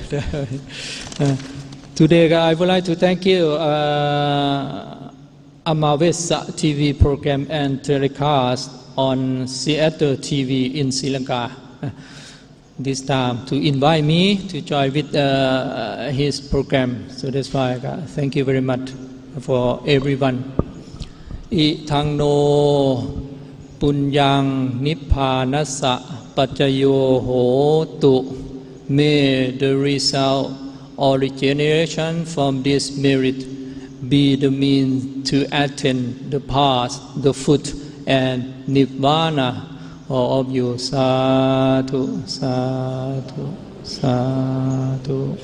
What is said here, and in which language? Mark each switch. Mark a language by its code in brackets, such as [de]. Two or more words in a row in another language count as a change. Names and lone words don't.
[en] Today I would like to thank you, Wessa TV program and telecast on Siyatha TV in Sri Lanka. This time to invite me to join with his program. So that's why thank you very much for everyone. [pi] Ithang no punyang nippanassa pacayo hotu [en] May the result or regeneration from this merit be the means to attain the path, the fruit, and nirvana all of you. [pi] Sadhu, sadhu, sadhu.